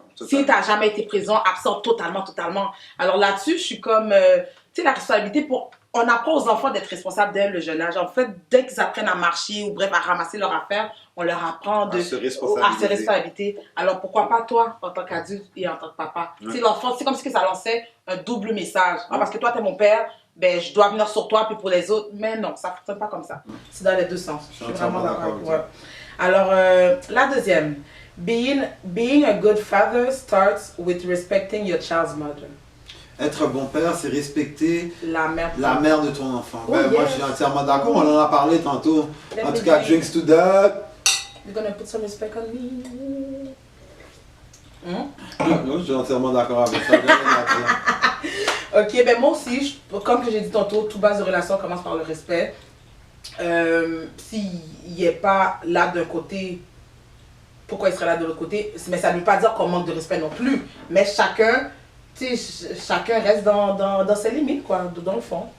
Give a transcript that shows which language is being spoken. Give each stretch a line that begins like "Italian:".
French: si tu n'as jamais été présent, absent totalement. Alors là-dessus, je suis comme, tu sais, la responsabilité on apprend aux enfants d'être responsables dès le jeune âge. En fait, dès qu'ils apprennent à marcher ou bref, à ramasser leurs affaires, on leur apprend à se responsabiliser. Alors pourquoi pas toi, en tant qu'adulte et en tant que papa? Tu sais, l'enfant, c'est comme si ça lançait un double message. Parce que toi, tu es mon père, ben, je dois venir sur toi, puis pour les autres. Mais non, ça ne fonctionne pas comme ça. C'est dans les deux sens. Je suis vraiment d'accord. Alors, la deuxième.
English: Being a good father starts with respecting your child's mother.
French: Être un bon père, c'est respecter la mère de ton enfant. Moi, je suis entièrement d'accord. On en a parlé tantôt. En tout cas,
English: drinks to that. You're gonna put some respect on me.
French: Non, je suis entièrement d'accord avec ça. Ok, ben moi aussi, comme j'ai dit tantôt, toute base de relation commence par le respect. S'il n'est pas là d'un côté, pourquoi il serait là de l'autre côté? Mais ça ne veut pas dire qu'on manque de respect non plus. Mais chacun reste dans ses limites, quoi, dans le fond.